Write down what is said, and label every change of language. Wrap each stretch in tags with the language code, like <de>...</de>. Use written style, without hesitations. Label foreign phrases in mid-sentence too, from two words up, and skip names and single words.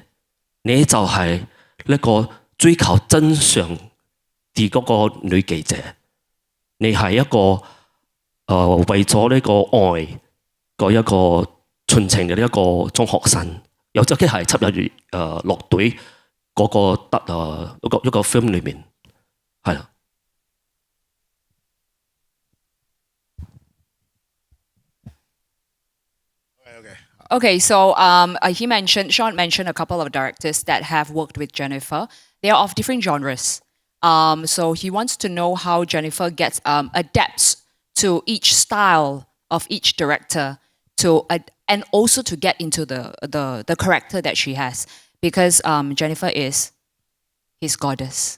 <yue>你就係一個追求真相嘅嗰個女記者，你係一個為咗呢個愛個一個純情嘅呢一個中學生，有隻機係插入落隊嗰個一個 film 裏面，係啦。</yue> <en>Okay, so Sean mentioned a couple of directors that have worked with Jennifer. They are of different genres. So he wants to know how Jennifer adapts to each style of each director and also to get into the character that she has, because Jennifer is his goddess.</en>